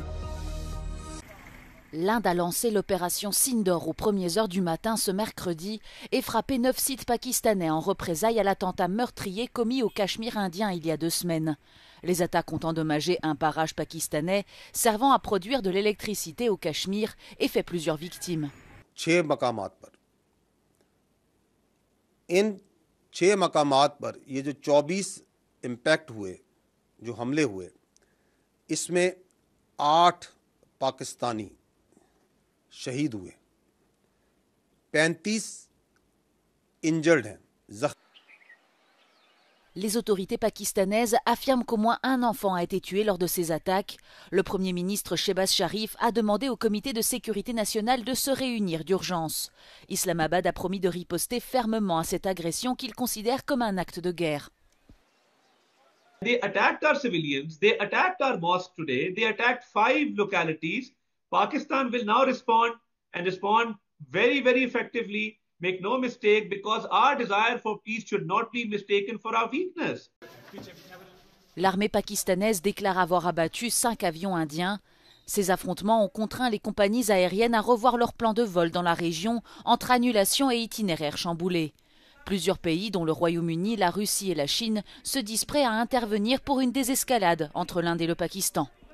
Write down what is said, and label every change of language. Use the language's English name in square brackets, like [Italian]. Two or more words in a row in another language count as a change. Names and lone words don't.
[French] L'Inde a lancé l'opération Sindor aux premières heures du matin ce mercredi et frappé 9 sites pakistanais en représailles à l'attentat meurtrier commis au Cachemire indien il y a 2 semaines. Les attaques ont endommagé un barrage pakistanais servant à produire de l'électricité au Cachemire et fait plusieurs victimes. [Urdu] ان 6 مقامات پر یہ جو 24 امپیکٹ ہوئے، جو حملے ہوئے، اس میں 8 پاکستانی شہید ہوئے، 35 انجرڈ ہیں. [French] Les autorités pakistanaises affirment qu'au moins un enfant a été tué lors de ces attaques. Le Premier ministre Shehbaz Sharif a demandé au Comité de sécurité nationale de se réunir d'urgence. Islamabad a promis de riposter fermement à cette agression qu'il considère comme un acte de guerre. [English] They attacked our civilians, they attacked our mosque today, they attacked 5 localities. Pakistan will now respond and respond very, very effectively. Make no mistake, because our desire for peace should not be mistaken for our weakness. [French] L'armée pakistanaise déclare avoir abattu 5 avions indiens. Ces affrontements ont contraint les compagnies aériennes à revoir leurs plans de vol dans la région entre annulations et itinéraires chamboulés. Plusieurs pays, dont le Royaume-Uni, la Russie et la Chine, se disent prêts à intervenir pour une désescalade entre l'Inde et le Pakistan.